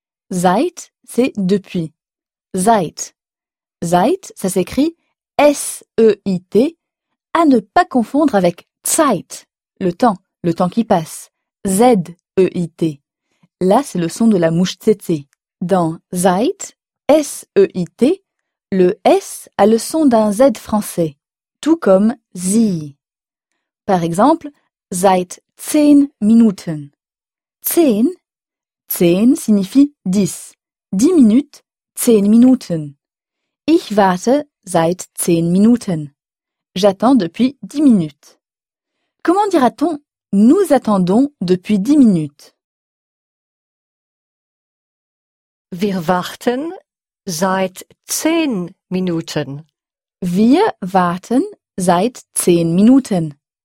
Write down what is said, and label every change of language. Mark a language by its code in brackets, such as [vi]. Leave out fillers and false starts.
[fr] Seit, c'est depuis. Seit. Seit, ça s'écrit S-E-I-T, à ne pas confondre avec Zeit, le temps qui passe. Z-E-I-T. Là, c'est le son de la mouche tété. Dans Zeit, S-E-I-T, le S a le son d'un Z français, tout comme Zi. Par exemple, [de] seit 10 Minuten. [fr] 10, 10 signifie 10. 10 minutes, [de] 10 Minuten. Ich warte seit 10 Minuten. [fr] J'attends depuis 10 minutes. Comment dira-t-on nous attendons depuis 10 minutes? [de] Wir warten seit 10 Minuten. Wir warten seit 10 Minuten.